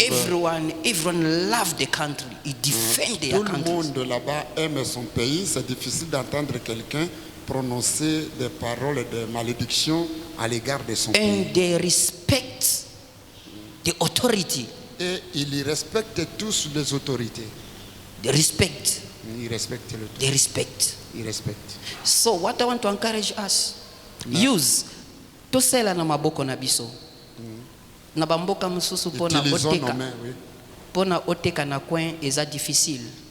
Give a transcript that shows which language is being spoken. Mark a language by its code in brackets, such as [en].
[en] Everyone loves the country. He defends their country. [fr] Tout le monde là-bas aime son pays. C'est difficile d'entendre quelqu'un prononcer des paroles de malédiction à l'égard de son pays. [en] And they respect the authority. [fr] Et ils respectent tous les autorités. [en] They respect. [fr] Ils respectent le tout. [en] They respect. [fr] Ils respectent. [en] So what I want to encourage us, use [ln] tosela na maboko na biso. Na bamboka mususu pona oteka. Pona oteka na coin eza difficile.